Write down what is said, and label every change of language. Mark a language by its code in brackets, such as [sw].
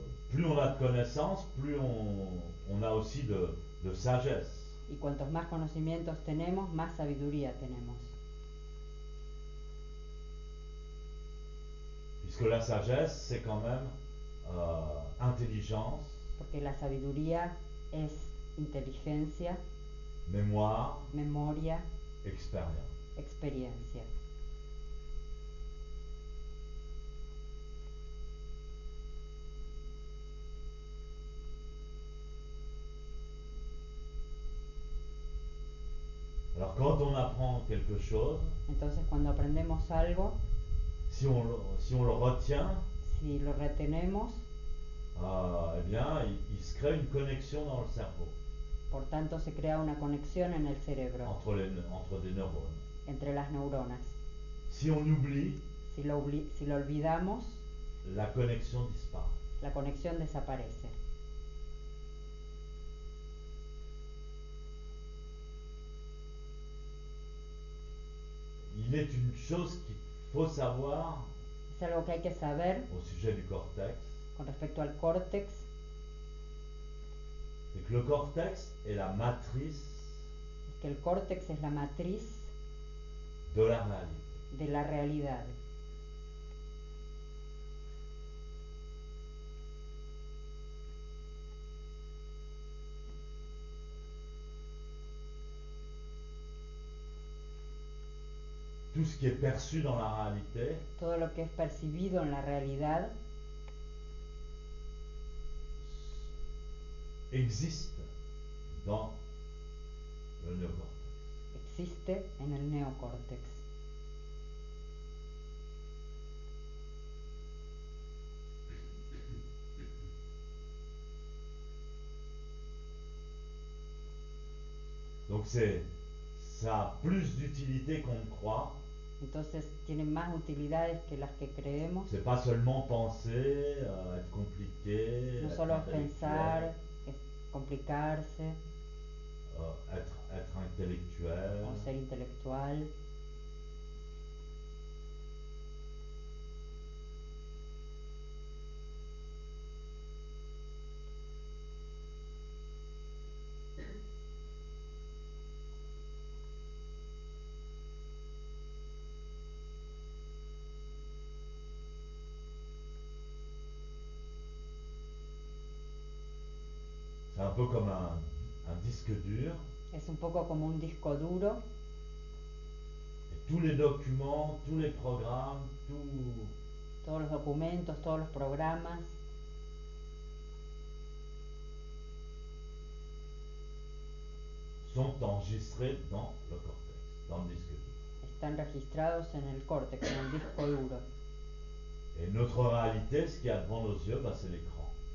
[fr] plus on a de connaissances, plus on a aussi de sagesse. [es] Y cuantos más conocimientos tenemos, más sabiduría tenemos. [fr] Puisque la sagesse, c'est quand même intelligence, [es] Porque la sabiduría es inteligencia, [fr] mémoire, [es] memoria, [fr] expérience. [es] experiencia. [fr] Alors quand on apprend quelque chose, [es] Entonces, cuando aprendemos algo, [fr] si on le retient, [es] si lo retenemos, [fr] eh bien il se crée une connexion dans le cerveau [es] por tanto se crea una conexión en el cerebro [fr] entre des neurones. [es] entre las neuronas. [fr] Si on oublie, [es] Si lo olvidamos, [fr] la connexion disparaît. [es] la conexión desaparece. [fr] Il est une chose qu'il faut savoir [es] Es algo que hay que saber [fr] au sujet du cortex, [es] con respecto al córtex, [fr] c'est que le cortex est la matrice [es] es que el córtex es la matriz [fr] de la réalité. [es] de la realidad. [fr] Tout ce qui est perçu dans la réalité [es] Todo lo que es percibido en la realidad [fr] existe dans le néocortex. [es] existe en el neocórtex. [fr] Donc ça a plus d'utilité qu'on ne croit. [es] Entonces tiene más utilidades que las que creemos. [fr] C'est pas seulement penser, être compliqué, [es] No [fr] être [es] solo es [fr] intellectuel, [es] pensar, es complicarse [fr] être intellectuel. [es] o ser intelectual. [fr] C'est un peu comme un disque dur, [es] Es un poco como un disco duro [fr] et tous les documents, tous les programmes, tout [es] todos los documentos, todos los programas [fr] sont enregistrés dans le cortex, dans le disque dur. [es] están registrados en el córtex, en el disco duro. [fr] Et notre réalité, ce qu'il y a devant nos yeux, bah, c'est l'écran.